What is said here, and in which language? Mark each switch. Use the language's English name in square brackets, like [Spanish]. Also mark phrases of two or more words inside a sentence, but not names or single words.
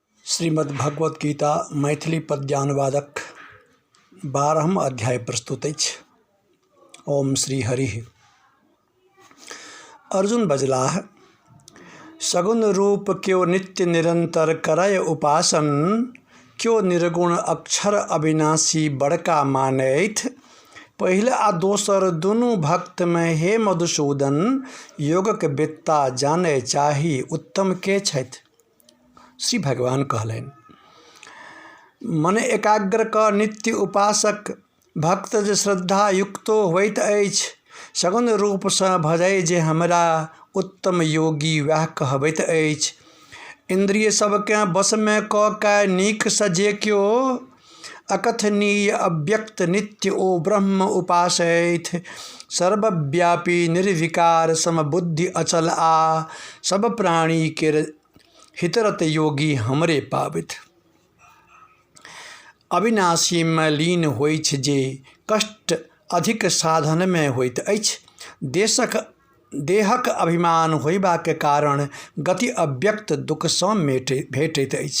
[Maithili] श्रीमद् भगवत गीता मैथिली पद्यानुवादक 12 अध्याय प्रस्तुत अछि। ओम श्री हरि। अर्जुन बजलाह, सगुण रूप क्यों नित्य निरंतर करय उपासन, क्यों निर्गुण अक्षर अविनाशी बड़का मानैथ। पहिल आ दोसर दुनू भक्त में हे मधुसूदन, योगक विद्ता जाने चाही उत्तम के छथि। श्री भगवान कहलनि, मन एकाग्र क नित्य उपासक भक्त जे श्रद्धा युक्तो होइत अछि, सगुण रूप से भजै जे हमरा उत्तम योगी वह कहबैत अछि। इंद्रिय सबके बस में क के नीक सजे क्यो, अकथनीय अव्यक्त नित्य ओ ब्रह्म उपासैथ। सर्वव्यापी निर्विकार समबुद्धि अचल आ, सब प्राणी के हितरत योगी हमरे पाबित। अविनाशी में लीन होइछ जे कष्ट अधिक साधन में होइत अछि। देहक अभिमान होइबा के कारण गति अव्यक्त दुख सँ भेटैत अछि।